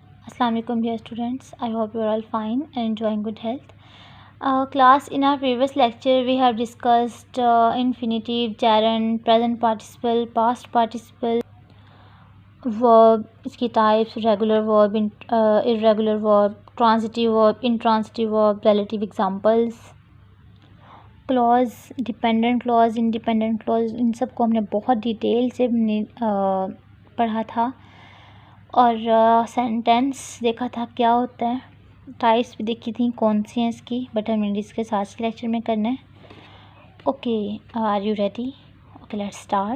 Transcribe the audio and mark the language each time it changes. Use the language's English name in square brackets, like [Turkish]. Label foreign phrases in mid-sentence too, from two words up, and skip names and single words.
[English] Assalamu alaikum dear students. I hope you are all fine and enjoying good health. Class, in our previous lecture we have discussed infinitive, gerund, present participle, past participle, verb, इसकी types, regular verb, irregular verb, transitive verb, intransitive verb, relative examples, clause, dependent clause, independent clause, [Hindi] इन सब को हमने बहुत डिटेल से पढ़ा था और सेंटेंस देखा था क्या होता है, टाइप्स भी देखी थी कौन सी हैं इसकी, बट हमने डिस्कस आज के लेक्चर में करना है. [English] OK, are you ready? OK, let's start.